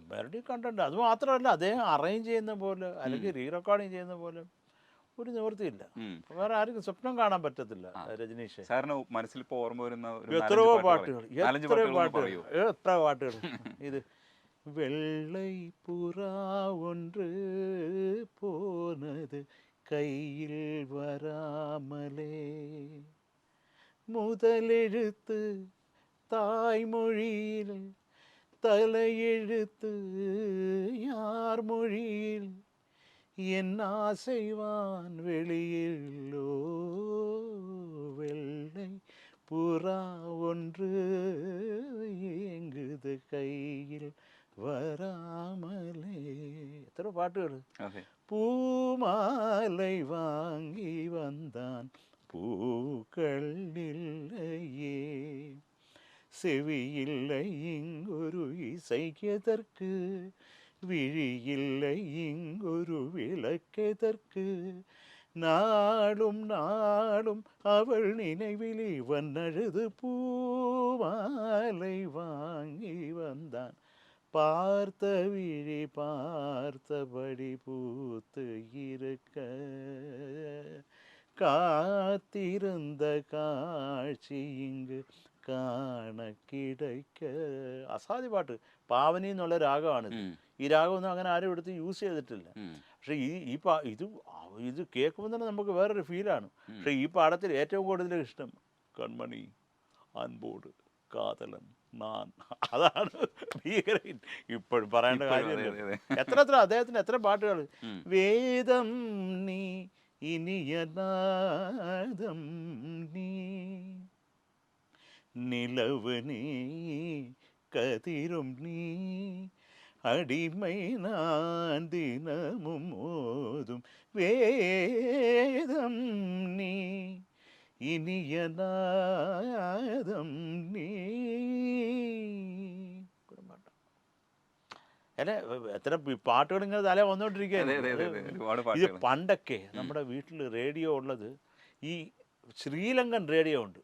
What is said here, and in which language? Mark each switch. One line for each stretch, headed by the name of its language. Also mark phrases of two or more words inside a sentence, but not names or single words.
Malayalam: മെലഡി കണ്ടന്റ്. അത് മാത്രമല്ല, അദ്ദേഹം അറേഞ്ച് ചെയ്യുന്ന പോലെ അല്ലെങ്കിൽ
English: re recording
Malayalam: ചെയ്യുന്ന പോലെ ഒരു നിവൃത്തിയില്ല. വേറെ ആർക്കും സ്വപ്നം കാണാൻ പറ്റത്തില്ല രജനീഷ്. സാറിന് മനസ്സിൽ ഇപ്പോൾ ഓർമ്മ വരുന്ന എത്രയോ പാട്ടുകൾ, എത്ര പാട്ടുകൾ.
Tamil: ഇത് വെള്ളை புறா ஒன்று போனது கையில் வராமலே, முதலெழுத்து தாய்மொழியில், தலையெழுத்து யார் மொழியில், என் ஆசைவான் வெளியிலோ, வெள்ளை புறா ஒன்று ஏங்குது கையில் വരാമലേ.
Malayalam: എത്ര പാട്ടുകൾ.
Tamil: பூமாலை வாங்கி வந்தான் பூக்கள் இல்லையே, செவியில்லை இங்கொரு இசைக்கெதற்கு, விழியில்லை இங்கொரு விளக்கெதற்கு, நாளும் நாளும் அவள் நினைவில் இவன் அழுது பூமாலை வாங்கி வந்தான், பார்த்த விழி பார்த்தபடி பூத்து இருக்க, காத்திருந்த காட்சி இங்கு காண கிடக்க.
Malayalam: അസാധ്യ പാട്ട്. പാവനി എന്നുള്ള രാഗമാണിത്. ഈ രാഗമൊന്നും അങ്ങനെ ആരും എടുത്ത് യൂസ് ചെയ്തിട്ടില്ല. പക്ഷെ ഇത് കേൾക്കുമ്പോൾ തന്നെ നമുക്ക് വേറൊരു ഫീലാണ്. പക്ഷെ ഈ പാടത്തിൽ ഏറ്റവും കൂടുതൽ ഇഷ്ടം കൺമണി അൻപോട് കാതലൻ നാൻ, അതാണ് ഭീകരൻ. ഇപ്പോഴും പറയേണ്ട കാര്യമല്ല. എത്ര അദ്ദേഹത്തിന് എത്ര പാട്ടുകൾ.
Tamil: வேதம் நீ இனியநாதம் நீ, நிலவு நீ கதிரும் நீ, அடிமை நான் தினமும் ஓதும் வேதம் நீ, இனியநாதம் நீ.
Malayalam: അല്ലെ എത്ര പാട്ടുകൾ ഇങ്ങനെ തല വന്നോണ്ടിരിക്കുകയാണ്. ഇത് പണ്ടൊക്കെ നമ്മുടെ വീട്ടിൽ റേഡിയോ ഉള്ളത് ഈ ശ്രീലങ്കൻ റേഡിയോ ഉണ്ട്.